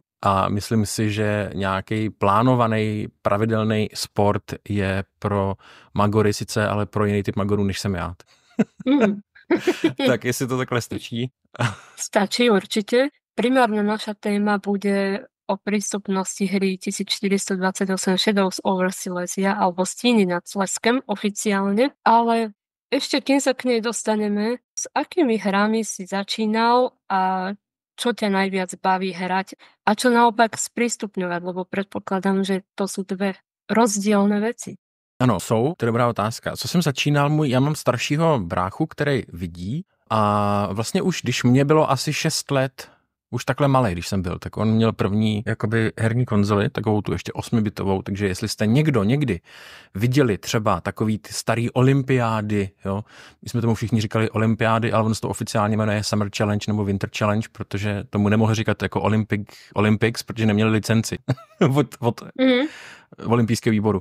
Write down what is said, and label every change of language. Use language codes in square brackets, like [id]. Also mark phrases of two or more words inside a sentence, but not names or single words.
[cs] A myslím si, že nějaký plánovaný, pravidelný sport je pro magory sice, ale pro jiný typ magorů, než jsem já. Tak jestli to takhle stačí. [sk] Stačí určite. Primárne naša téma bude o prístupnosti hry 1428 Shadows over Silesia alebo Stíny nad Slezskem oficiálne, ale ešte kým sa k nej dostaneme, s akými hrami si začínal a čo ťa najviac baví hrať a čo naopak sprístupňovať, lebo predpokladám, že to sú dve [cs] rozdílné věci. Ano, jsou, to je dobrá otázka. Co jsem začínal, já mám staršího bráchu, který vidí a vlastně už, když mě bylo asi 6 let, už takhle malej, když jsem byl, tak on měl první jakoby herní konzoli, takovou tu ještě 8bitovou, takže jestli jste někdy viděli třeba takový ty starý olympiády, jo, my jsme tomu všichni říkali olympiády, ale on se to oficiálně jmenuje Summer Challenge nebo Winter Challenge, protože tomu nemohl říkat jako Olympics, protože neměli licenci od olympijského výboru.